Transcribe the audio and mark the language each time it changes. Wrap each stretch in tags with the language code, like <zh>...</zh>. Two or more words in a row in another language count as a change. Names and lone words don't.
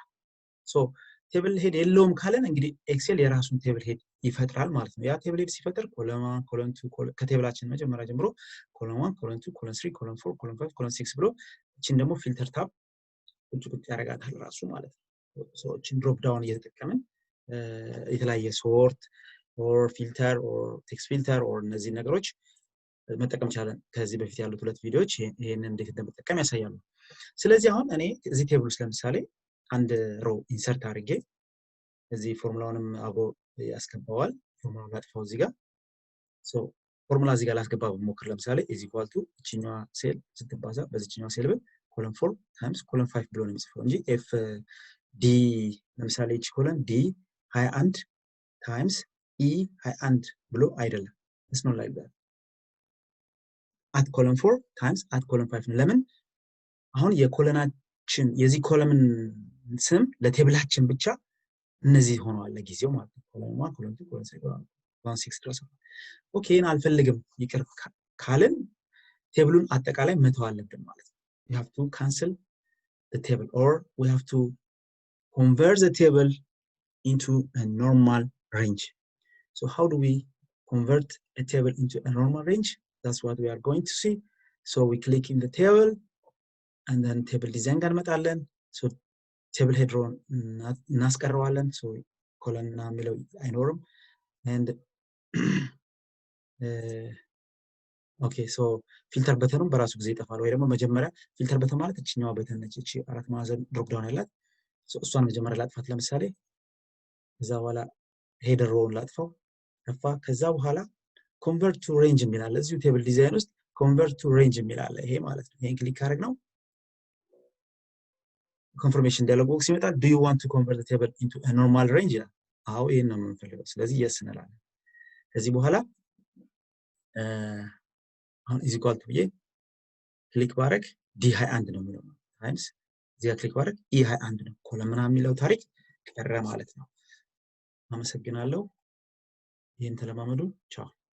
<en>so table head</en> <am>የለውም ካለን እንግዲህ ኤክሴል የራሱን</am> <en>table head</en> <am>ይፈጥራል ማለት ነው ያ</am> <en>table head</en> <am>ሲፈጥር</am> <en>column 1 column 2</en> <am>ከቴብላችን መጀመሪያ ጀምሮ</am> <en>column 1 column 2 column 3 column 4 column 5 column 6</en> <am>ብሎ እቺን ደግሞ</am> <en>filter tab</en> <am>ቁጭ ያረጋታል ራሱ ማለት ነው ሶ እቺን</am> <en>drop down</en> <am>እየተጠቀምን የተለያየ</am> <en>sort or filter or text filter or</en> <am>እነዚህ ነገሮች መጠቀም ይችላል ከዚህ በፊት ያሉት ሁለት ቪዲዮዎች ይሄንን እንዴት እንደምትጠቀም ያሳያሉ ስለዚህ አሁን እኔ እዚህ ቴብል ውስጥ ለምሳሌ አንድ</am> <en>row insert</en> <am>አድርጌ እዚህ ፎርሙላውንም አብሮ ያስገባዋል ፎርሙላውን ላጥፋው እዚህ ጋር</am> <en>so formula</en> <am>እዚህ ጋር ላስገባ በሞክር ለምሳሌ</am> <en>is equal to</en> <am>እቺኛዋ ሴል ስትባዛ በዚህኛዋ ሴል ብል</am> <en>column 4 times column</en> <am>5 ብሎ ነው የሚጽፈው እንጂ f d ለምሳሌ እቺ</am> <en>column d 21 times e 21</en> <am>ብሎ አይደለም</am> <en>it's not like that at column 4 times at column 5</en> <am>ለምን አሁን የኮለናችን የዚህ ኮለምን ስም ለቴብላችን ብቻ እነዚህ ሆነዋል ለጊዜው ማለት ነው</am> <en>column 1 column 2 column 3 column 16</en> <am>ድረስ ኦኬ አልፈልግም ይቅር ካልን ቴብሉን አጠቃላይ መተው አለብን ማለት ነው</am> <en>we have to cancel the table or we have to convert the table into a normal range so how do we convert a table into a normal range that's what we are going to see so we click in the table and then table design</en> <am>ጋር መጣለን</am> <en>so table header እናስቀረዋለን so column</en> <am>እና የሚለው አይኖርም</am> <en>and</en> <am>okay so filter በተኑን በራሱ ጊዜ ይጠፋል ወይ ደግሞ መጀመሪያ filter በተን ማለት እቺኛው በተን ነች እቺ አራት ማዕዘን</am> <en>drop down</en> <am>ያላት so እሷን መጀመሪያ ላጥፋት ለምሳሌ ከዛ በኋላ</am> <en>header row</en> <am>ላጥፋው ከፋ ከዛ በኋላ</am> <en>convert to range</en> <am>የሚላል እዚሁ</am> <en>table design</en> <am>ውስጥ</am> <en>convert to range</en> <am>የሚላል ይሄ ማለት ነው ይሄን ክሊክ አድርግ ነው</am> <en>confirmation dialog box</en> <am>ይመጣል</am> <en>do you want to convert the table into a normal range</en> <am>አዎ ይሄን ነው የምንፈልገው ስለዚህ yes እንላለን ከዚህ በኋላ አሁን</am> <en>is equal to</en> <am>ብዬ ክሊክ ባረግ d21 ነው የሚለው ታይምስ እዚህ ክሊክ ባረግ e21 ነው ኮለም ምናምን የሚለው ታሪክ ቀረ ማለት ነው አመሰግናለሁ ይሄን ተለማመዱ ቻው</am>